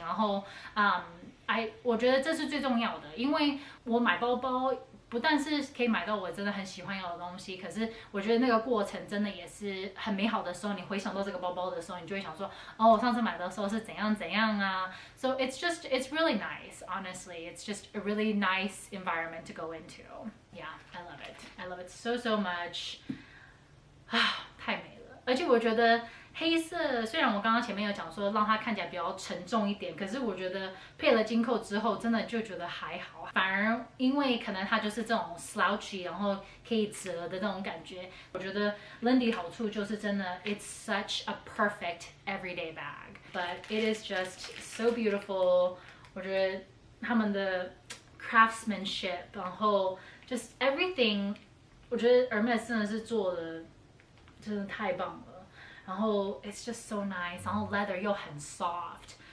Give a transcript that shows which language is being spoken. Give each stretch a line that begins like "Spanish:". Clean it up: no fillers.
Chinese: 然后，我觉得这是最重要的，因为我买包包。不但是可以买到我真的很喜欢要的东西，可是我觉得那个过程真的也是很美好的时候。你回想到这个包包的时候，你就会想说，哦，我上次买的时候是怎样怎样啊。
English: So it's really nice, honestly. It's just a really nice environment to go into. Yeah, I love it. I love it so so much.
Chinese: 啊，太美了！而且我觉得黑色，虽然我刚刚前面有讲说让它看起来比较沉重一点，可是我觉得配了金扣之后，真的就觉得还好。反而因为可能它就是这种 slouchy， 然后可以折的这种感觉，我觉得 Lindy 好处就是真的
English: it's such a perfect everyday bag. But it is just so beautiful.
Chinese: 我觉得他们的 craftsmanship， 然后
English: just everything，
Chinese: 我觉得 Hermes 真的是做的真的太棒了。然后
English: it's just so nice， 然后 leather
Chinese: 又很
English: soft。